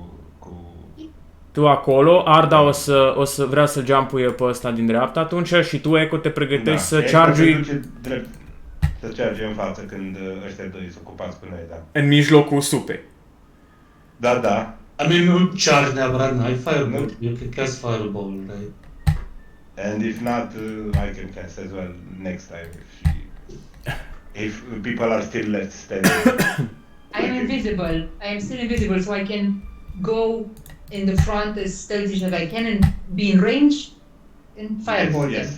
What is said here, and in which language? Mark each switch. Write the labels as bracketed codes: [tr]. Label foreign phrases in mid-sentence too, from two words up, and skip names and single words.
[ro] Tu acolo, Arda o să vrea să jumpuie pe ăsta din dreapta atunci și tu, Eco, te pregătești să Eco charge-ui se duce drept, să charge în față când ăștia doi sunt ocupați până ei, da. în mijlocul supei. Da, da. [en] I mean, [ro] nu charge neapărat, n-ai fireball. [en] You can cast fireball, right? And if not, I can cast as well next time if people are still left standing. I am invisible. I am still invisible, so I can go in the front as stealthy as I can and be in range and fireball them.